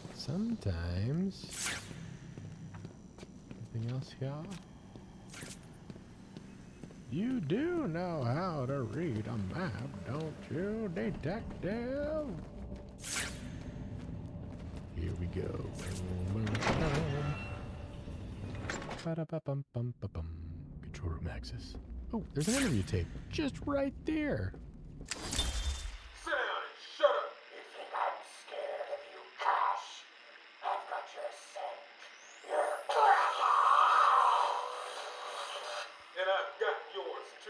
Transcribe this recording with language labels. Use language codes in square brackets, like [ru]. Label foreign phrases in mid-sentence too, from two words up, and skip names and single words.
[en] sometimes. Anything else here? You do know how to read a map, don't you, detective? Here we go. Ba-da-ba-bum-bum-ba-bum. Control room access. Oh, there's an interview tape just right there. Sit down and shut up! You think I'm scared of you, Cash? I've got your scent. You're And I've got yours too.